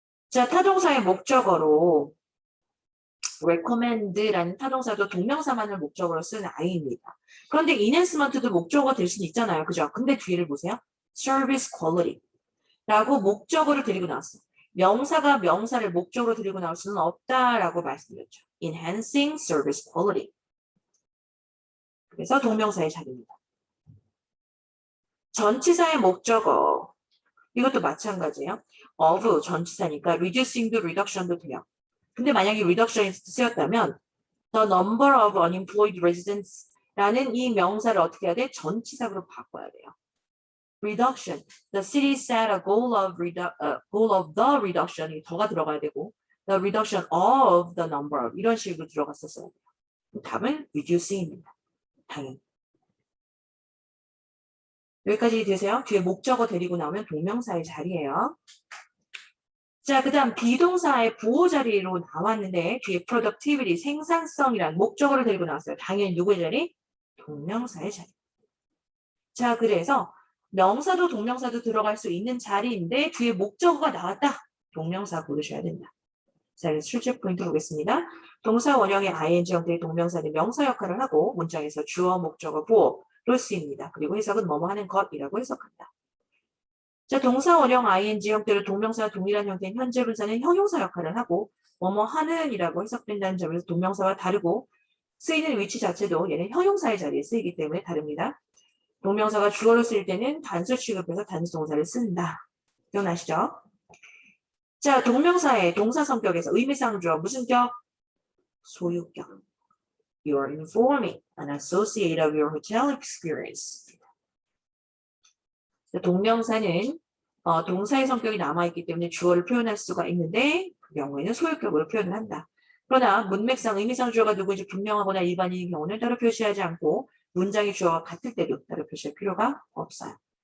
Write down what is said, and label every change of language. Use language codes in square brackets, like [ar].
[ko] 자, 타동사의 목적어로 recommend라는 타동사도 동명사만을 목적어로 쓰는 아이입니다. 그런데 enhancement도 목적어가 될 수는 있잖아요. 그죠? 근데 뒤를 보세요. service quality 라고 목적어를 데리고 나왔어. 명사가 명사를 목적으로 데리고 나올 수는 없다라고 말씀드렸죠. [en] enhancing service quality. [ko] 그래서 동명사의 자리입니다. 전치사의 목적어. 이것도 마찬가지예요. of 전치사니까 reducing도 reduction도 돼요. 근데 만약에 reduction이 쓰였다면 [en] the number of unemployed residents [ko] 라는 이 명사를 어떻게 해야 돼? 전치사로 바꿔야 돼요. reduction. [en] The city set a goal of the reduction이 [ko] 더가 들어가야 되고 [en] the reduction of the number of [ko] 이런 식으로 들어갔었어요. 답은 reducing입니다. 당연히. 여기까지 되세요? 뒤에 목적어 데리고 나오면 동명사의 자리예요. 자, 그 다음 비동사의 부호 자리로 나왔는데 뒤에 productivity, 생산성이란 목적어를 데리고 나왔어요. 당연히 누구의 자리? 동명사의 자리. 자, 그래서 명사도 동명사도 들어갈 수 있는 자리인데 뒤에 목적어가 나왔다. 동명사 고르셔야 된다. 자, 그래서 출제 포인트 보겠습니다. 동사 원형의 ing 형태의 동명사는 명사 역할을 하고 문장에서 주어, 목적어, 보어로 쓰입니다. 그리고 해석은 뭐뭐 하는 것이라고 해석한다. 자, 동사 원형 ing 형태로 동명사와 동일한 형태인 현재 분사는 형용사 역할을 하고 뭐뭐 하는이라고 해석된다는 점에서 동명사와 다르고 쓰이는 위치 자체도 얘는 형용사의 자리에 쓰이기 때문에 다릅니다. 동명사가 주어로 쓰일 때는 단수 취급해서 단수 동사를 쓴다. 기억나시죠? 자, 동명사의 동사 성격에서 의미상 주어 무슨 격? 소유격. [en] You are informing an associate of your hotel experience. [ko] 동명사는 동사의 성격이 남아있기 때문에 주어를 표현할 수가 있는데 그 경우에는 소유격으로 표현을 한다. 그러나 문맥상 의미상 주어가 누구인지 분명하거나 일반인의 경우는 따로 표시하지 않고 문장의 주어와 같을 때도 따로 표시할 필요가 없어요.